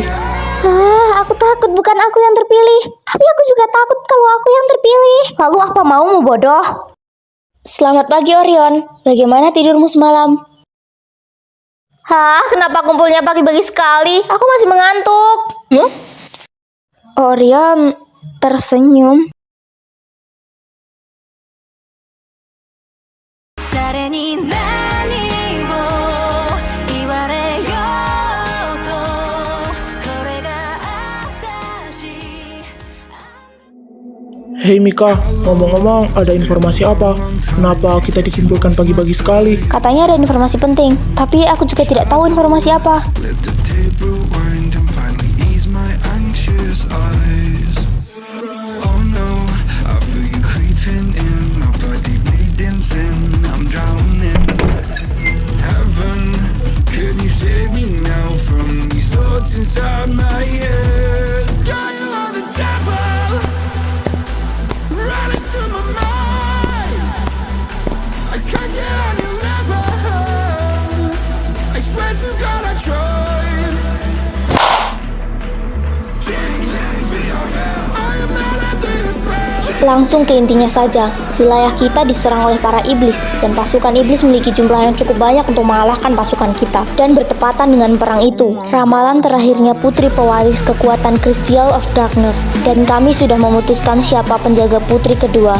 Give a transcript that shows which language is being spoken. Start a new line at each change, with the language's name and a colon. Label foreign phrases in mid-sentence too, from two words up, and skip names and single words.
Indonesian: Aku takut bukan aku yang terpilih. Tapi aku juga takut kalau aku yang terpilih. Lalu apa maumu, bodoh? Selamat pagi, Orion. Bagaimana tidurmu semalam? Kenapa kumpulnya pagi-pagi sekali? Aku masih mengantuk. Orion tersenyum.
Japanese: 誰に何を言われようとこれが私
Indonesian: Hei Mika, ngomong-ngomong ada informasi apa? Kenapa kita dikumpulkan pagi-pagi sekali? Katanya ada informasi penting, tapi aku juga tidak tahu informasi apa.
English: Let the tape rewind and finally ease my anxious eyes. Oh no, I feel you creeping in, my body bleeding sin. I'm drowning. Heaven, can you save me now from these thoughts inside my head? God, you are the devil running through my mind. I can't get on your level. I swear to God I tried. I am not under your spell.
Indonesian: Langsung ke intinya saja, wilayah kita diserang oleh para iblis, dan pasukan iblis memiliki jumlah yang cukup banyak untuk mengalahkan pasukan kita. Dan bertepatan dengan perang itu, ramalan terakhirnya putri pewaris kekuatan Crystal of Darkness, dan kami sudah memutuskan siapa penjaga putri kedua.